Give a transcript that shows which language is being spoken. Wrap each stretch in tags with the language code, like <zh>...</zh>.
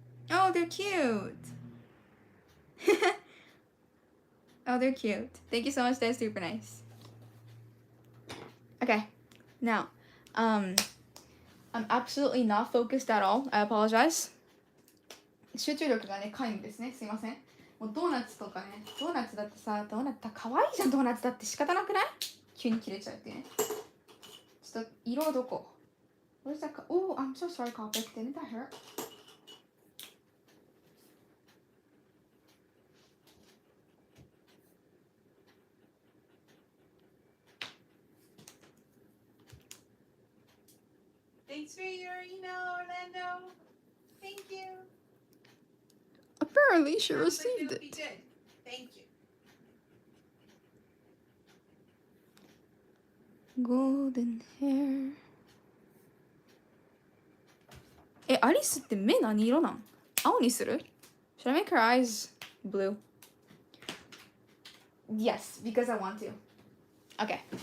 <en>Oh, they're cute. Oh, they're cute. Thank you so much. That's super nice. Okay, now, I'm absolutely not focused at all. I apologize.</en> <ja>集中力がね、皆無ですね。すいません。もうドーナツとかね、ドーナツだってさ、ドーナツかわいいじゃん、ドーナツだって仕方なくない？急に切れちゃうってね。ちょっと色どこ？</ja> <en>Where's that? Oh, I'm so sorry, Copic. Didn't that hurt? Thanks for your email, Orlando. Thank you. Apparently, she Sounds like received it'll be it. good. Thank you. Golden hair.</en> <ja>アリスって目何色なん？青にする？</ja> <en>Should I make her eyes blue? Yes, because I want to. Okay.</en>